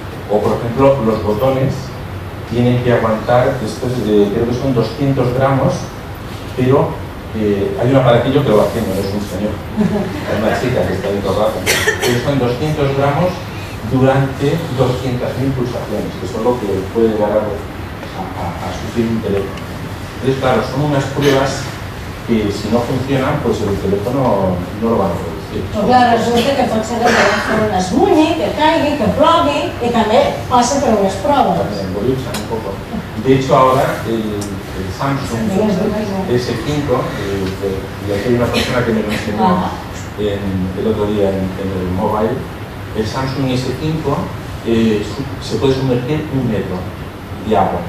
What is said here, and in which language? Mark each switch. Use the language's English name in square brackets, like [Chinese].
[Spanish] O por ejemplo, los botones tienen que aguantar, creo que son 200 gramos, pero hay un aparatillo que lo hace, no es un señor, es una chica que está ahí todo el rato, pero son 200 gramos durante 200.000 pulsaciones, que es lo que puede llegar a sufrir un teléfono. Entonces, claro, son unas pruebas que si no funcionan, pues el teléfono no lo van a producir. [Catalan] Però clar, resulta que pot ser que el telèfon es mulli, que caigui, que plogui i també passa per unes proves. [Spanish] Evoluciona un poco. De hecho, ahora el Samsung S5, y aquí hay una persona que me lo enseñó el otro día en el mobile, el Samsung S5 se puede sumergir 1 metro de agua.